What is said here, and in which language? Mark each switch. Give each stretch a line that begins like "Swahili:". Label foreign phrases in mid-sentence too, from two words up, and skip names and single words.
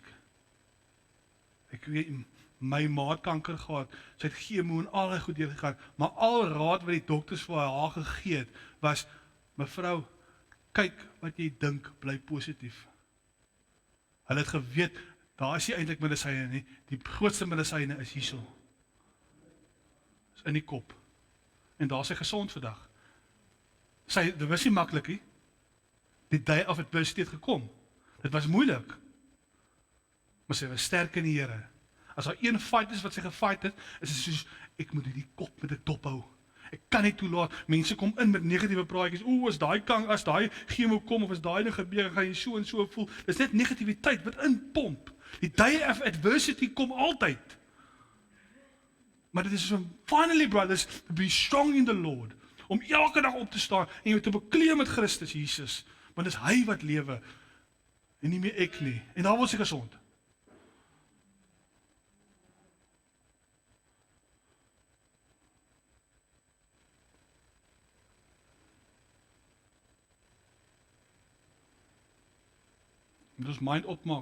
Afrikaans: Ek weet, my ma het kanker gehad, sy het chemo en al die goed deurgegaan, maar al raad wat die dokters vir haar gegee het, was, mevrou, kyk wat jy dink, bly positief. Hulle het geweet, daar is nie eintlik medisyne nie, die grootste medisyne is hierso. Is in die kop. En daar is sy gesond vandag. Dit was nie maklik nie. Die
English: day of adversity
Afrikaans: het gekom. Dit was moeilik. Maar sy was sterk in die Here. As daar een fight is wat sy gefight het, is dit soos, ek moet die kop met 'n dop hou. Ek kan nie toelaat, mense kom in met negatiewe praatjies, as daai chemo kom, of as daai ding gebeur, gaan jy so en so voel. Dis net negativiteit wat inpomp.
English: Die day of adversity
Afrikaans: kom altyd. Maar dit is so,
English: finally brothers, to be strong in the Lord,
Afrikaans: om elke dag op te staan, en jou te bekleed met Christus Jesus, want dis hy wat lewe, en nie meer ek nie, en daar word sy gesond. Jy moet ons mind opmaak.